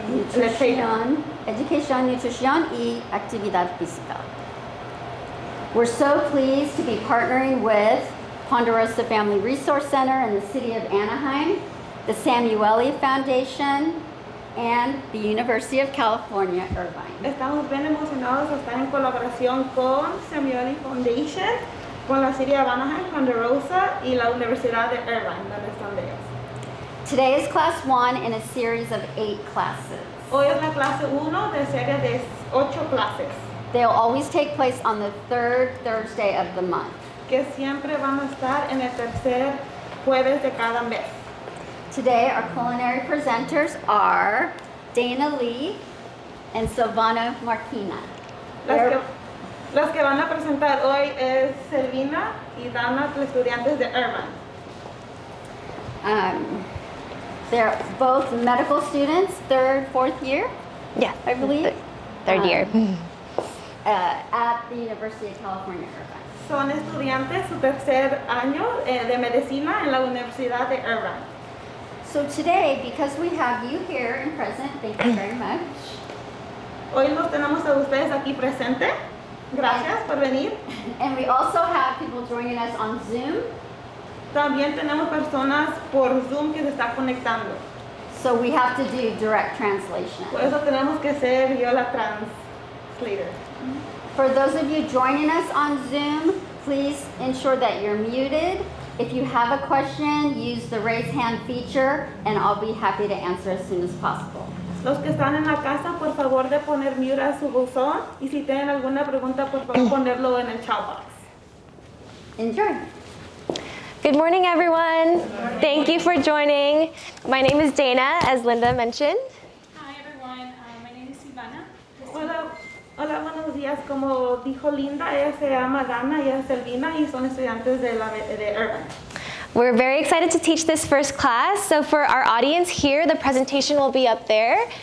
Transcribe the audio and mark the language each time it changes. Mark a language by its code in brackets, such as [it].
[es] Nutrición, educación, nutrición y actividad física. [en] We're so pleased to be partnering with Ponderosa Family Resource Center in the city of Anaheim, the Samueli Foundation, and the University of California, Irvine. [es] Estamos bien emocionados de estar en colaboración con Samueli Foundation, con la City of Anaheim, Ponderosa y la Universidad de Irvine, donde están de ellos. [en] Today is class 1 in a series of 8 classes. [es] Hoy es la clase 1 de serie de 8 clases, [en] They'll always take place on the third Thursday of the month. [es] que siempre van a estar en el tercer jueves de cada mes. [en] Today, our culinary presenters are Dana Lee and Silvana Marquina. [es] Las que van a presentar hoy es Selvina y Dana, los estudiantes de Irvine. [en] They're both medical students, third, fourth year, Yeah, I believe, third year. at the University of California, Irvine. [es] Son estudiantes su tercer año de medicina en la Universidad de Irvine. [en] So today, because we have you here and present, thank you very much. [es] Hoy los tenemos a ustedes aquí presentes. Gracias por venir. [en] And we also have people joining us on Zoom. [es] También tenemos personas por Zoom que se están conectando. [en] So we have to do direct translation. [es] Por eso tenemos que ser yo la translator. [en] For those of you joining us on Zoom, please ensure that you're muted. If you have a question, use the raise hand feature and I'll be happy to answer as soon as possible. [es] Los que están en la casa, por favor de poner mute a su buzón y si tienen alguna pregunta, por favor ponerlo en el chat box. [en] Enjoy. Good morning, everyone. Thank you for joining. My name is Dana, as Linda mentioned. Hi everyone, my name is Silvana. [es] Hola, buenos días. Como dijo Linda, ella se llama Dana y ella es Selvina y son estudiantes de Irvine. [en] We're very excited to teach this first class. So for our audience here, the presentation will be up there.